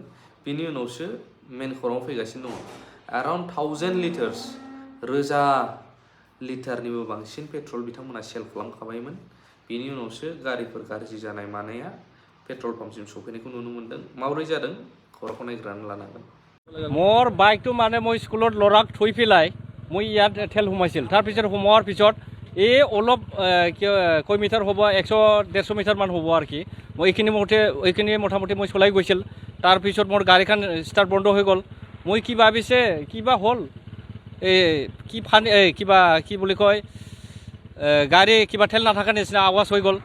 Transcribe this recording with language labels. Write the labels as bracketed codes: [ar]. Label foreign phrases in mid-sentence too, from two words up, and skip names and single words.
[brx] बिनि उनावसो मेन खौराङाव फैगासिनो दङ। एराउन्ड 1000 लिटार्स, 1000 लिटारनिबो बांसिन पेट्रल बिथांमोना सेल खालामखाबायमोन। बिनि उनावसो गारिफोर गाज्रि जानाय मानाया पेट्रल पाम्पसिम सफैनायखौ नुनो मोन्दों। माबोरै जादों खौरांखौ नायग्रोनानै लानांगोन। [as] মোৰ বাইকটো মানে মই স্কুলত ল'ৰাক থৈ পেলাই মই ইয়াত তেল সোমাইছিল। তাৰপিছত সোমোৱাৰ পিছত এই অলপ কেই মিটাৰ হ'ব, 100-150 মিটাৰমান হ'ব আৰু কি, মই এইখিনি মোটামুটি মই চলাই গৈছিল। তাৰপিছত মোৰ গাড়ীখন ষ্টাৰ্ট বন্ধ হৈ গ'ল। মই কি ভাবিছে কিবা হ'ল কি ফানি কিবা কি বুলি কয় গাড়ী কিবা তেল নাথাকাৰ নিচিনা আৱাজ হৈ গ'ল।